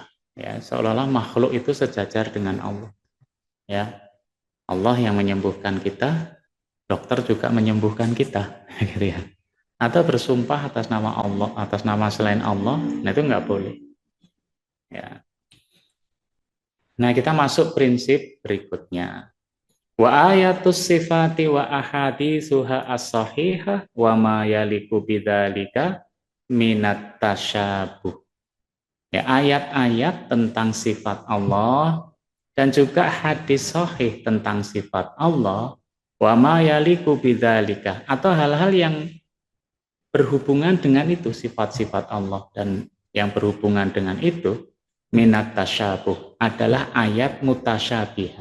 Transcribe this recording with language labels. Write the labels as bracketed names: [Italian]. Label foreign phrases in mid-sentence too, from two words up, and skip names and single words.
[Indonesian] Ya, seolah-olah makhluk itu sejajar dengan Allah. Ya, Allah yang menyembuhkan kita, dokter juga menyembuhkan kita, gitu ya. Atau bersumpah atas nama Allah, atas nama selain Allah, nah itu nggak boleh. Ya. Nah, kita masuk prinsip berikutnya. [Arabic] وآيات الصفات وأحاديثها الصحيحة وما يليق بذلك من التشابه. [Indonesian] Ya, ayat-ayat tentang sifat Allah dan juga hadis sahih tentang sifat Allah [Arabic] وما يليق بذلك, [Indonesian] atau hal-hal yang berhubungan dengan itu, sifat-sifat Allah dan yang berhubungan dengan itu [Arabic] من التشابه, [Indonesian] adalah ayat mutasyabihat.